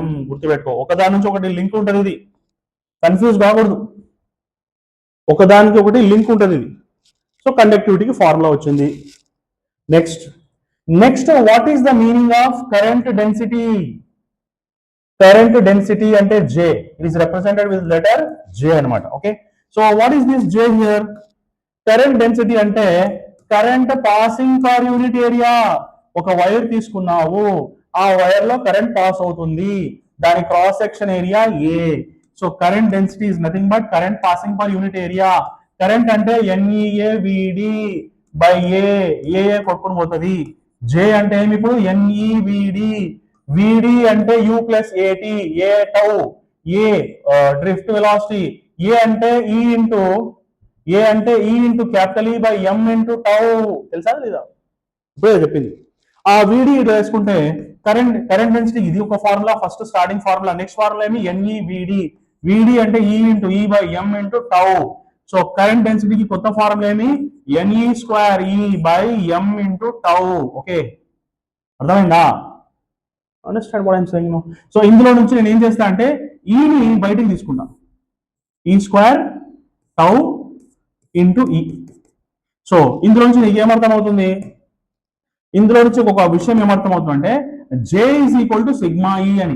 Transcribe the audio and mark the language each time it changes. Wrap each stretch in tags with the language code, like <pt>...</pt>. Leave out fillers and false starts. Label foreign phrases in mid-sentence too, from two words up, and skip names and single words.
<te>గుర్తుపెట్టుకో, ఒకదాని నుంచి ఒకటి లింక్ ఉంటుంది. ఇది కన్ఫ్యూజ్ కాకూడదు, ఒకదానికి ఒకటి లింక్ ఉంటుంది ఇది. సో కండక్టివిటీకి ఫార్ములా వచ్చింది.</te> <en>Next what is the meaning of current density? current density అంటే J. It is represented with letter J అన్నమాట. Okay, so what is this J here? current density అంటే current passing per unit area.</en> <te>ఒక వైర్ తీసుకున్నావు, ఆ వైర్ లో కరెంట్ పాస్ అవుతుంది, దాని</te> <en>cross section area</en> <te>A.</te> <en>So current density is nothing but current passing per unit area. కరెంట్ అంటే NEA VD బై A కొట్టుకుని పోతుంది.</en> <te>J అంటే ఏమి ఇప్పుడు?</te> <en>NE VD. VD అంటే U plus AT, A tau. a drift velocity a అంటే e into capital E by m into tau, తెలుసా లేదా?</en> <te>ఇప్పుడే చెప్పింది. ఆ వీడి ఇట్లా వేసుకుంటే</te> <en>current density</en> <te>ఇది ఒక ఫార్ములా,</te> <en>first starting formula. next formula ఏమి NE VD, VD అంటే e into E by m into tau. So current densityకి కొత్త ఫార్ములా ఏమి NE square E by m into tau.</en> <te>ఓకే, అర్థమైందా?</te> <en>Understand what I'm saying now?</en> <te>సో ఇందులో నుంచి నేను ఏం చేస్తా అంటే ఈని బయటికి తీసుకుంటా,</te> <en>E square tau into E.</en> <te>సో ఇందులో నుంచి నీకు ఏమర్థం అవుతుంది? ఇందులో నుంచి ఒక విషయం ఏమర్థం అవుతుందంటే</te> <en>J is equal to sigma E అని.</en>